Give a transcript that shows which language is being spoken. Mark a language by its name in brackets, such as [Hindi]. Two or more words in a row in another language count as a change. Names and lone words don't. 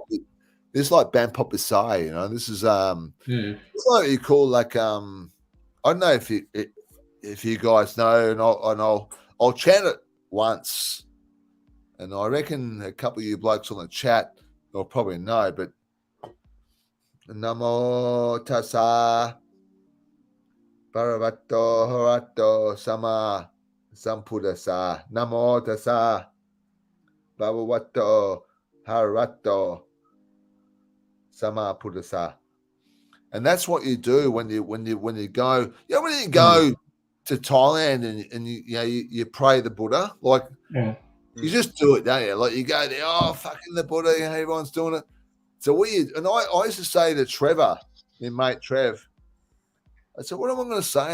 [English] This is like Bangkok Bisai, you know. This is it's like what you call like I don't know if you guys know, and I'll chant it once. And I reckon a couple of you blokes on the chat will probably know, but [Pali] Namo Tassa Bhagavato Arahato Sama Sambuddhassa. Namo Tassa Bhagavato Arahato Sama Buddhassa. [English] And that's what you do when you go. When you go to Thailand and you pray the Buddha, like you just do it, don't you? Like you go there, fucking the Buddha, everyone's doing it. So I used to say to Trevor, my mate Trev, I said, what am I going to say?